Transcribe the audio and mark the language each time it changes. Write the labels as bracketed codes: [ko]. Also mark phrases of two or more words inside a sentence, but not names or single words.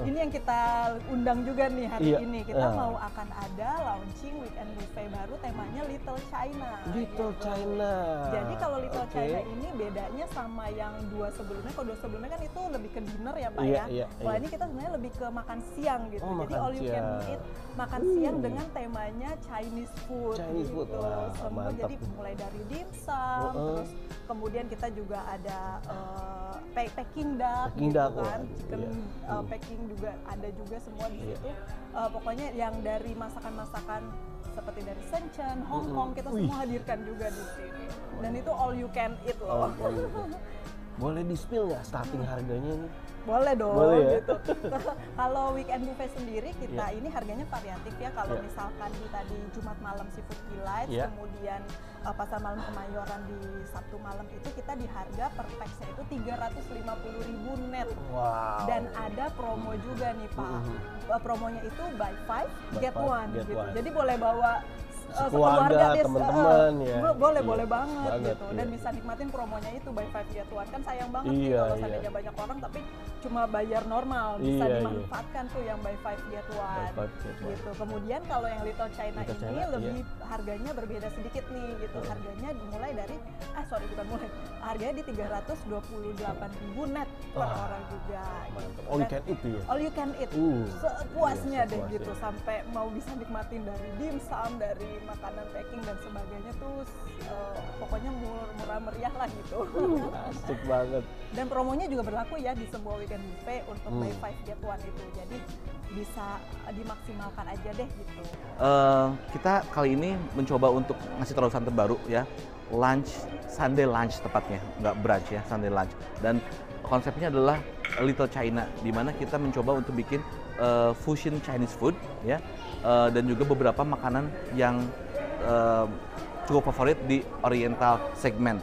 [id] Ini yang kita undang juga nih hari Iya. ini. Kita mau akan ada launching [en] weekend buffet [id] baru temanya Little China. Little gitu. China. Jadi kalau Little Oke. China ini bedanya sama yang dua sebelumnya. Kalau dua sebelumnya kan itu lebih ke dinner ya Pak Iya, ya. iya, Kalau iya. ini kita sebenarnya lebih ke makan siang gitu. Oh, Jadi makan [en] all you can [id] siang. eat makan siang dengan temanya [en] Chinese food. [id] Chinese gitu. food, wah, Semua mantap jadi tuh. mulai dari dimsum, terus kemudian kita juga ada [en] Peking duck, [id] Peking gitu duck, kan, wah, chicken iya. Peking juga ada juga semua di Iya. situ. Pokoknya yang dari masakan-masakan seperti dari Shenzhen, Hong Kong kita Wih. semua hadirkan juga di sini. Dan itu [en] all you can eat [id] loh. Boleh di-spill nggak starting harganya nih? Boleh dong Boleh ya? gitu. Kalau [en] weekend buffet [id] sendiri kita Iya. ini harganya variatif ya. Kalau Iya. misalkan di tadi Jumat malam Seafood Delight, Iya. kemudian pasar malam Kemayoran di Sabtu malam itu kita di harga per pax-nya itu 350.000 net. Wow. Dan ada promo juga nih Pak. Promonya itu buy 5 Buy get 1 [en] five, get [id] gitu. one. Jadi boleh bawa Sekeluarga, teman-teman, ya. Boleh Iya, boleh banget, banget, gitu. iya. Dan bisa nikmatin promonya itu [en] buy 5 get 1. [id] Kan sayang banget Iya, nih kalau iya. seandainya banyak orang tapi cuma bayar normal. Bisa Iya, iya. dimanfaatkan tuh yang [en] buy 5 get 1. Buy five, get one. [id] Gitu. Kemudian kalau yang Little China Little ini China, lebih harganya berbeda sedikit nih gitu. Harganya dimulai dari harganya di 328.000 net per Wah, orang juga. Mantap. Gitu. [en] All you [id] Dan [en] can eat [id] tuh ya? [en] all you can eat sepuasnya [id] Iya, deh sepuasnya. gitu, sampai mau bisa nikmatin dari dimsum, dari makanan packing dan sebagainya tuh pokoknya murah meriah lah gitu. Asik banget. Dan promonya juga berlaku ya di sebuah [en] weekend buffet [id] untuk [en] buy 5 get 1 [id] itu, jadi bisa dimaksimalkan aja deh gitu. Kita kali ini mencoba untuk ngasih terobosan terbaru ya, lunch, [en] Sunday lunch [id] tepatnya, nggak brunch ya, [en] Sunday lunch. [id] Dan konsepnya adalah Little China, di mana kita mencoba untuk bikin [en] fusion Chinese food [id] ya, dan juga beberapa makanan yang cukup favorit di [en] Oriental segment.